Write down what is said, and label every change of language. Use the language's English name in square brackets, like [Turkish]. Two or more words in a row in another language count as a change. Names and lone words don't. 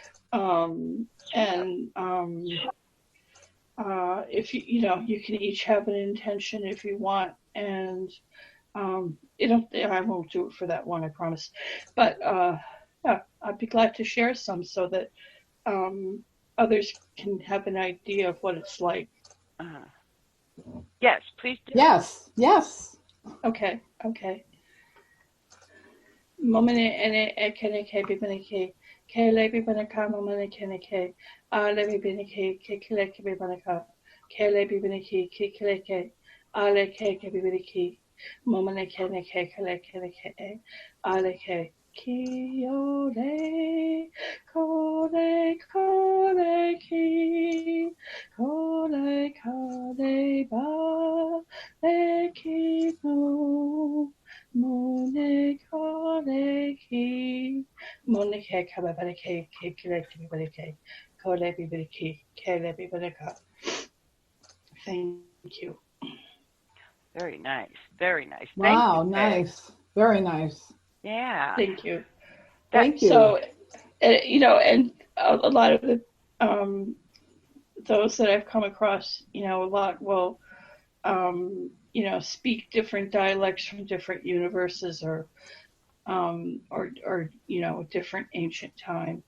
[English] If you can each have an intention if you want, and I won't do it for that one, I promise. But I'd be glad to share some so that others can have an idea of what it's like. Yes, please do. Yes. Okay. Momene ene ekene ke bibaneke ke lebi banaka momene kene ke lebi baneke ke kile ke bibanaka ke lebi baneke ke kile ke ale ke bibaneke momene kene ke kile ke ale ke ki ole kole ki kole ba le ki no Mone kole ki Monike kababareke kile kibareke kole bibareke kele bibareka. Thank you. Very nice. Wow, nice. Very nice. Yeah. Thank you. Thank you. So, and a lot of the those that I've come across, a lot will speak different dialects from different universes or different ancient time.